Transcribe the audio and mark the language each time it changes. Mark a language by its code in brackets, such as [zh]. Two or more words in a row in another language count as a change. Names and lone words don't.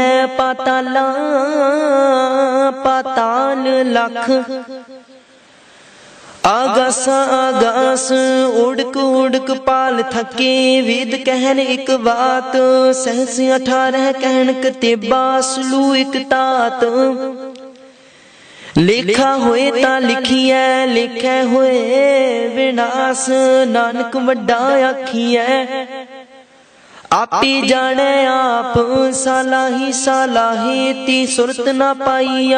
[pa] ਪਾਤਾਲਾ ਪਾਤਾਲ ਲਖ, ਆਗਾਸ ਆਗਾਸ। ਓੜਕ ਓੜਕ ਪਾਲ ਥਕੇ, ਵੇਦ ਕਹਨ ਇਕ ਬਾਤ। ਸਹਸ 18 ਕਹਨ ਕਤੇਬਾ, ਸਲੂ ਇਕ ਤਾਤ। ਲੇਖਾ ਹੋਏ ਤਾ ਲਿਖੀਐ, ਲੇਖੇ ਹੋਏ ਵਿਣਾਸ। ਨਾਨਕ ਵੱਡਾ ਆਖੀਐ, ਆਪੇ ਜਾਣੇ ਆਪ। ਸਾਲਾਹੀ ਸਾਲਾਹੇ ਤੀ ਸੁਰਤ ਨਾ ਪਾਇਆ।